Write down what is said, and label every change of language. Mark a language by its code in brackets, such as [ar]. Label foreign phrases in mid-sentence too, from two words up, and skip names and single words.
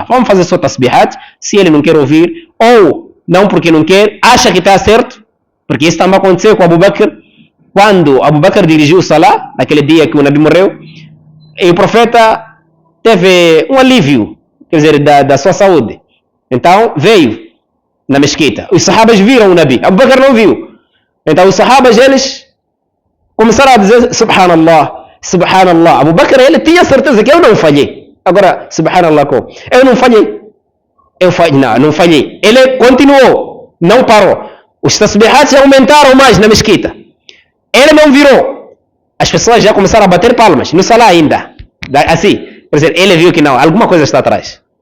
[pt] Vamos fazer só tasbihat, se ele não quer ouvir, ou não porque não quer, acha que está certo, porque isso também aconteceu com Abu Bakr, quando Abu Bakr dirigiu o salah, naquele dia que o Nabi morreu, e o profeta teve um alívio, quer dizer, da sua saúde. Então, veio na mesquita. Os sahabas viram o Nabi, Abu Bakr não viu. Então, os sahabas, eles começaram a dizer, [ar] سبحان الله، سبحان الله. [pt] Abu Bakr, ele tinha certeza que eu não falhei. Agora, subhanallah, eu não falhei. Não falhei. Ele continuou, não parou. Os tasbihats aumentaram mais na mesquita. Ele não virou. As pessoas já começaram a bater palmas, no salah ainda. Assim, por exemplo, ele viu que não, alguma coisa está atrás.